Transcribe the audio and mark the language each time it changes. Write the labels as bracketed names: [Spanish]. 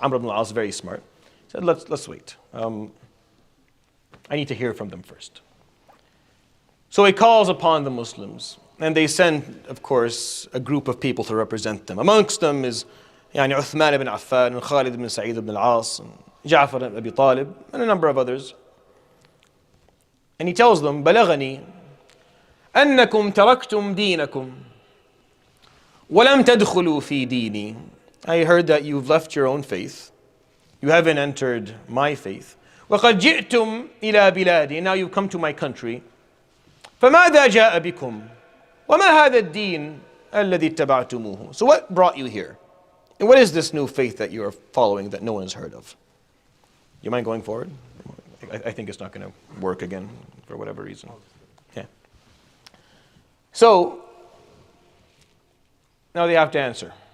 [English] Amr ibn al-As, very smart. He said, let's wait. I need to hear from them first. So he calls upon the Muslims, and they send, of course, a group of people to represent them. Amongst them is Uthman ibn Affan, and Khalid ibn Sa'id ibn al-As, and Ja'far ibn Abi Talib, and a number of others. And he tells them, [Arabic] بلغني أنكم تركتم دينكم ولم تدخلوا في ديني. [English] I heard that you've left your own faith. You haven't entered my faith. [Arabic] وقد جئتم إلى بلادي. [English] Now you've come to my country. [Arabic] فماذا جاء بكم وما هذا الدين الذي اتبعتموه. [English] So what brought you here? And what is this new faith that you are following that no one has heard of? You mind going forward? I think it's not going to work again for whatever reason. Okay. So, now they have to answer.